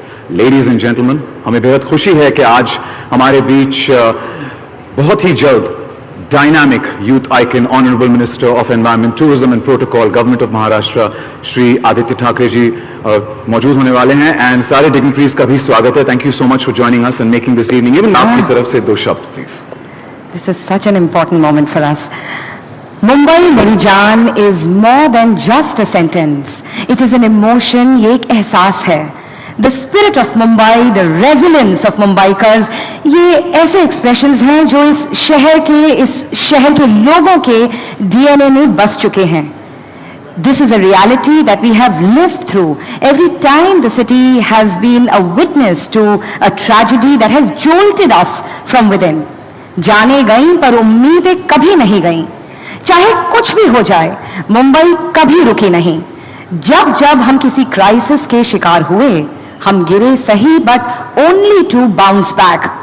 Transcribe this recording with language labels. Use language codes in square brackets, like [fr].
[en] ladies and gentleman, [hi] हमें बेहद खुशी है कि आज हमारे बीच बहुत ही जल्द [en] dynamic youth icon honourable minister of environment, tourism and protocol, government of Maharashtra, [hi] Shri Aditya Thackeray ji मौजूद होने वाले हैं एंड सारे डिग्निटरीज का भी स्वागत है। [en] Thank you so much for joining us and making this evening. [hi] Even आपकी तरफ से दो शब्द please. [en] This is such an important moment for us. Mumbai मेरी जान is more than just a sentence. It is an emotion, [hi] ये एक एहसास है। [en] The spirit of Mumbai, the resilience of Mumbaikars, [hi] ये ऐसे expressions हैं जो इस शहर के लोगों के DNA में बस चुके हैं। [en] This is a reality that we have lived through. Every time the city has been a witness to a tragedy that has jolted us from within. [hi] जाने गई पर उम्मीदें कभी नहीं गईं। चाहे कुछ भी हो जाए, मुंबई कभी रुकी नहीं। जब जब हम किसी क्राइसिस के शिकार हुए, हम गिरे सही [en] But only to bounce back.